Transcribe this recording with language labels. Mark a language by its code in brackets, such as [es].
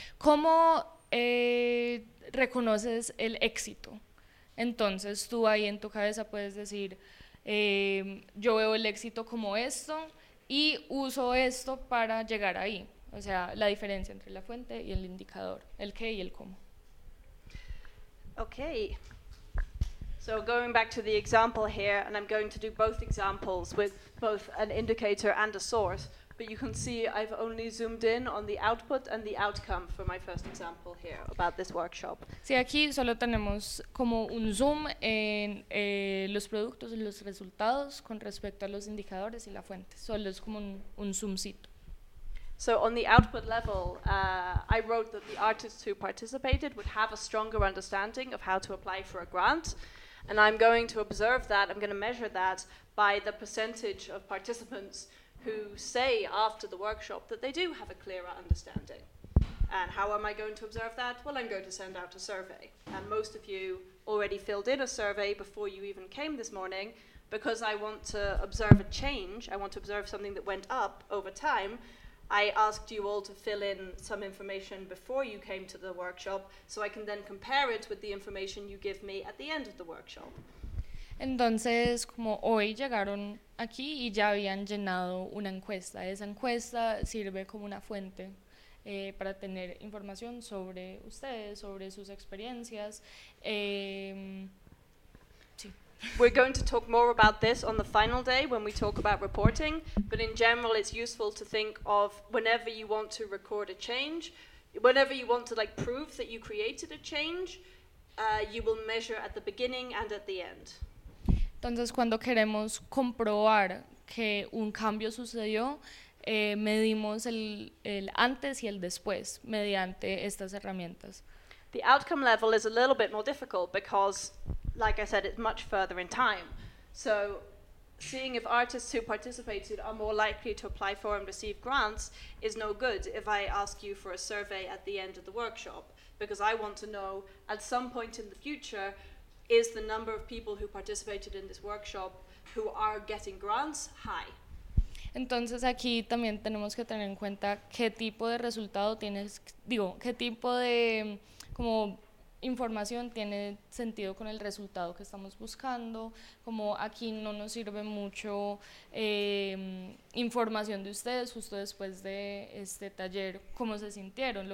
[es] ¿Cómo reconoces el éxito? Entonces tú ahí en tu cabeza puedes decir, yo veo el éxito como esto y uso esto para llegar ahí. O sea, la diferencia entre la fuente y el indicador, el qué y el cómo. [en] Okay, so So going back to the example here, and I'm going to do both examples with both an indicator and a source, but you can see I've only zoomed in on the output and the outcome for my first example here about this workshop. [es] Sí, aquí solo tenemos como un zoom en los productos y los resultados con respecto a los indicadores y la fuente. Solo es como un zoomcito. [en] So on the output level, I wrote that the artists who participated would have a stronger understanding of how to apply for a grant. And I'm going to observe that, I'm going to measure that by the percentage of participants who say after the workshop that they do have a clearer understanding. And how am I going to observe that? Well, I'm going to send out a survey. And most of you already filled in a survey before you even came this morning, because I want to observe a change, I want to observe something that went up over time. I asked you all to fill in some information before you came to the workshop, so I can then compare it with the information you give me at the end of the workshop. [es] Entonces, como hoy llegaron aquí y ya habían llenado una encuesta. Esa encuesta sirve como una fuente para tener información sobre ustedes, sobre sus experiencias. [en] We're going to talk more about this on the final day when we talk about reporting, but in general it's useful to think of whenever you want to record a change, whenever you want to like prove that you created a change, you will measure at the beginning and at the end. [es] Entonces cuando queremos comprobar que un cambio sucedió, medimos el antes y el después mediante estas herramientas. [en] The outcome level is a little bit more difficult because, like I said, it's much further in time. So seeing if artists who participated are more likely to apply for and receive grants is no good if I ask you for a survey at the end of the workshop, because I want to know at some point in the future, is the number of people who participated in this workshop who are getting grants high? [es] Entonces aquí también tenemos que tener en cuenta qué tipo de resultado tienes, digo, qué tipo de como información tiene sentido con el resultado que estamos buscando. Como aquí no nos sirve mucho información de ustedes justo después de este taller, cómo se sintieron.